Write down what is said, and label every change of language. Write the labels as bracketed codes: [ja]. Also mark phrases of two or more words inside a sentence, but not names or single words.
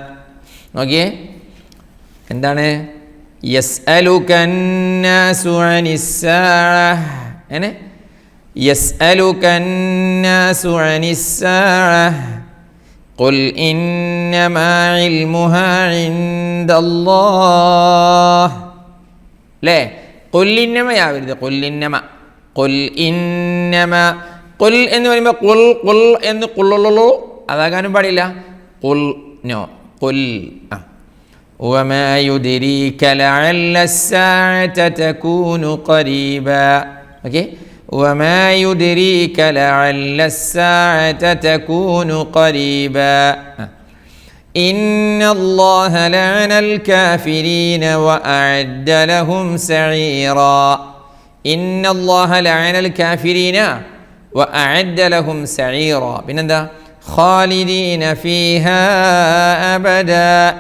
[ar] എന്താണ് يسألك الناس عن الساعة يسألك الناس عن الساعة قل إنما علمها عند الله لا قل إنما يا ولد قل إنما قل [ml] എന്ന് പറയുമ്പോൾ ഖുൽ എന്ന് ഖുല്ലു അതാകാനും പാടില്ല ഖുൽ നോ ഖുൽ [ar] وما يدريك لعل الساعة تكون قريبا وما يدريك لعل الساعة تكون قريبا إن الله لعن الكافرين وأعد لهم سعيرا إن الله لعن الكافرين وأعد لهم سعيرا بندا خالدين فيها أبدا